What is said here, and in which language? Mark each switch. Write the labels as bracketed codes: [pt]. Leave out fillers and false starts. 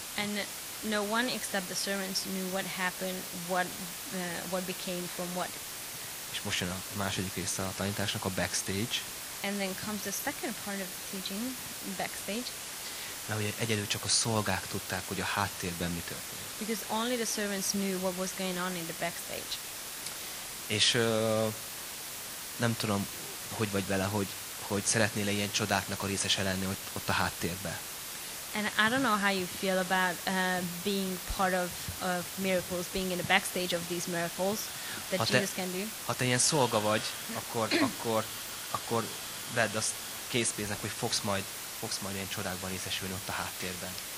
[en] And no one except the servants knew what happened, what became from what. [hu] És most jön a második része a tanításnak, a backstage. [en] And then comes the second part of the teaching, backstage. [hu] Mert ugye egyedül csak a szolgák tudták, hogy a háttérben mi történt. [en] Because only the servants knew what was going on in the backstage. [hu] És nem tudom, hogy vagy vele, hogy szeretnél ilyen csodáknak a részese lenni ott a háttérben. [en] And I don't know how you feel about being part of miracles, being in the backstage of these miracles that Jesus can do. [hu] Ha te ilyen szolga vagy, akkor vedd azt készpénznek, hogy fogsz majd ilyen csodákban részesülni ott a háttérben.